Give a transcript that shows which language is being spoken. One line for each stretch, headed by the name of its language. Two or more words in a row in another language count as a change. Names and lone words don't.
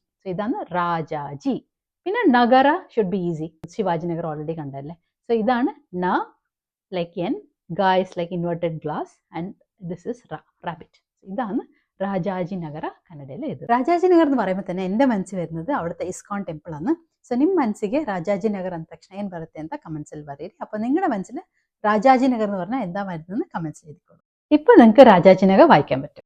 Malayalam: സോ ഇതാണ് രാജാജി. പിന്നെ നഗര
English: should be easy.
Malayalam: ശിവാജി നഗർ ഓൾറെഡി കണ്ടല്ലേ.
English: സോ ഇതാണ് ന like N, ga is like inverted glass and this is rabbit.
Malayalam: ഇതാണ് രാജാജി നഗര കന്നഡയിൽ ഇത്. രാജാജി നഗർ എന്ന് പറയുമ്പോൾ തന്നെ എൻ്റെ മനസ്സിൽ വരുന്നത് അവിടുത്തെ ഇസ്കോൺ ടെമ്പിൾ ആണ്.
Kannada: ಸೊ ನಿಮ್ಮ ಮನಸ್ಸಿಗೆ ರಾಜಾಜಿ ನಗರ್ ಅಂದ ತಕ್ಷಣ ಏನು ಬರುತ್ತೆ ಅಂತ ಕಮೆಂಟ್ಸಲ್ಲಿ ಬರೀರಿ.
Malayalam: അപ്പോൾ നിങ്ങളുടെ മനസ്സിൽ രാജാജി നഗർ എന്ന് പറഞ്ഞാൽ എന്താ വരുന്നതെന്ന് കമന്റ്സ് എഴുതിക്കോളൂ. ഇപ്പോൾ നിങ്ങൾക്ക് രാജാജി നഗർ വായിക്കാൻ പറ്റും.